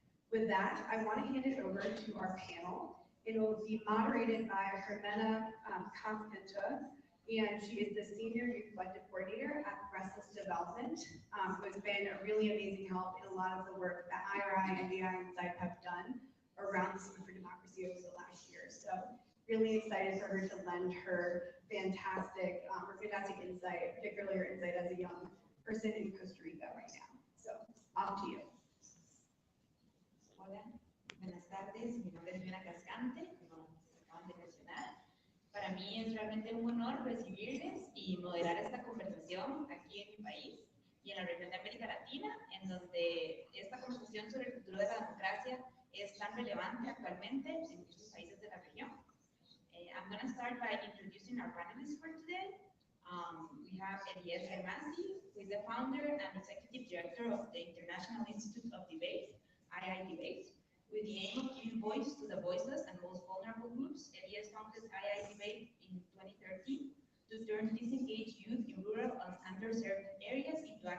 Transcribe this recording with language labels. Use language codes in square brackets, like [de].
[en] With that, I want to hand it over to our panel. It will be moderated by Hermena Campenta, and she is the Senior Youth Collective Coordinator at Restless Development, who has been a really amazing help in a lot of the work that IRI, NDI, and ZIPE have done around the Center for Democracy over the last year. So really excited for her to lend her fantastic insight, particularly her insight as a young person in Costa Rica right now. So off to you. [es] Hola, buenas tardes. Mi nombre es Rica, como acaban de mencionar. Para mí es realmente un honor recibirles y moderar esta conversación aquí en mi país y en la región de América Latina, en donde esta conversación sobre el futuro de la democracia es tan relevante actualmente en muchos países de la región. [en] I'm going to start by introducing our panelists for today. We have Elias Hermasi, who is the founder and executive director of the International Institute of Debate, II Debate. With the aim of giving voice to the voiceless and most vulnerable groups, Elias founded II Debate in 2013 to turn disengaged youth in rural and underserved areas